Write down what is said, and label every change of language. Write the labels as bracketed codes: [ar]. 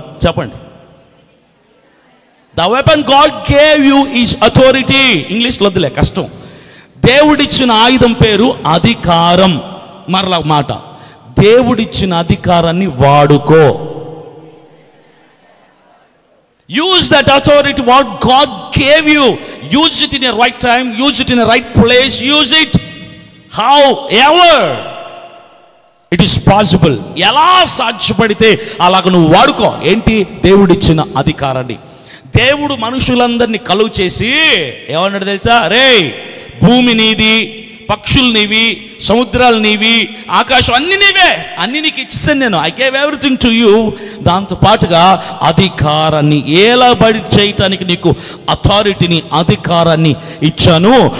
[te] చెప్పండి. [en] The weapon God gave you is authority. [te] ఇంగ్లీష్లో వద్దులే, కష్టం. దేవుడిచ్చిన ఆయుధం పేరు అధికారం. మరలా మాట, దేవుడిచ్చిన అధికారాన్ని వాడుకో. [en] Use that authority what God gave you. Use it in a right time, use it in a right place, use it however it is possible. [te] ఎలా సాధ్యపడితే అలాగ నువ్వు వాడుకో. ఏంటి? దేవుడిచ్చిన అధికారాన్ని. దేవుడు మనుషులందరినీ కలుగు చేసి ఏమన్నాడు తెలుసా? రే, భూమి నీది, పక్షులు నీవి, సముద్రాలు నీవి, ఆకాశం అన్ని నీవే, అన్ని నీకు ఇచ్చేసాను నేను. [en] I gave everything to you. [te] దాంతో పాటుగా అధికారాన్ని, ఏలబడి చేయటానికి నీకు అథారిటీని, అధికారాన్ని ఇచ్చాను.